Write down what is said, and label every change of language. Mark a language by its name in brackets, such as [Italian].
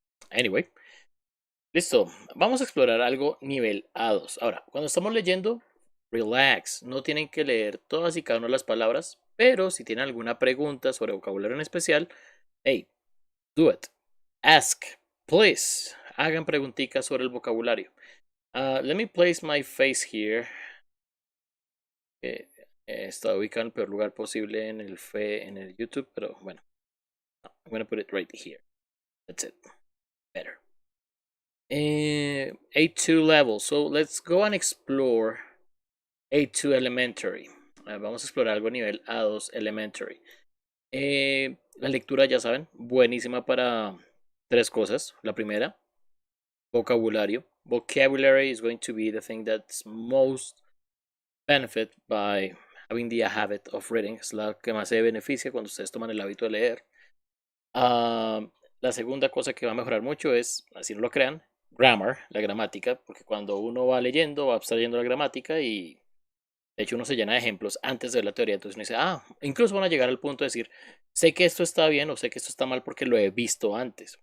[Spanish] Anyway, listo. Vamos a explorar algo nivel A2. Ahora, cuando estamos leyendo, relax. No tienen que leer todas y cada una de las palabras, pero si tienen alguna pregunta sobre vocabulario en especial, [English] hey, do it. Ask, please. [Spanish] Hagan preguntitas sobre el vocabulario. [English] Let me place my face here. [Spanish] Está ubicado en el peor lugar posible en el YouTube, pero bueno. [English] I'm gonna put it right here. That's it. Better. A2 level. So let's go and explore A2 elementary. [Spanish] Vamos a explorar algo a nivel A2 elementary. La lectura, ya saben, buenísima para tres cosas. La primera, vocabulario. [English] Vocabulary is going to be the thing that's most benefit by having the habit of reading. [Spanish] Es la que más se beneficia cuando ustedes toman el hábito de leer. La segunda cosa que va a mejorar mucho es, así no lo crean, grammar, la gramática, porque cuando uno va leyendo, va abstrayendo la gramática y de hecho uno se llena de ejemplos antes de ver la teoría, entonces uno dice, incluso van a llegar al punto de decir, sé que esto está bien o sé que esto está mal porque lo he visto antes.